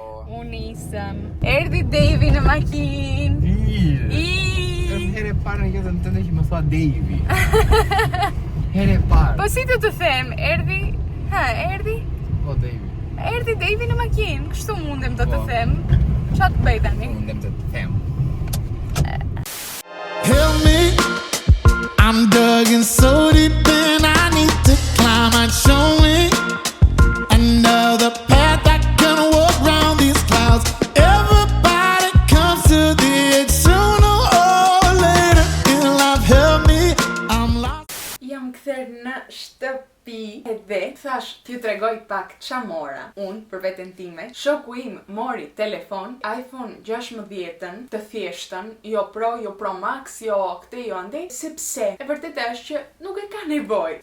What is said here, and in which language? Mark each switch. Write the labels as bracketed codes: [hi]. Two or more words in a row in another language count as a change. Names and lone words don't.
[sq] Unë nisëm. Erdhi Devi në makinë. Është herë e parë në jetën tënde që më thua Devi. Herë e parë. Po si të them, erdhi? Erdhi? Po Devi. Erdhi Devi në makinë, kështu mundem të Po. them. Çfarë të bëj tani? Mundem të them. [en] Help me, I'm dug in so deep and I need to climb and show me another path I can walk round these clouds. Everybody comes to the edge sooner or later in life. Help me, I'm lost. [sq] Jam kthyer në shtëpi edhe thash t'ju tregoj pak ç'a mora. Unë për veten time, shoku im mori telefon iPhone 16-ën, të thjeshtën, jo Pro, jo Pro Max, jo këtë, jo ande, sepse e vërtetë është që nuk e ka nevojë.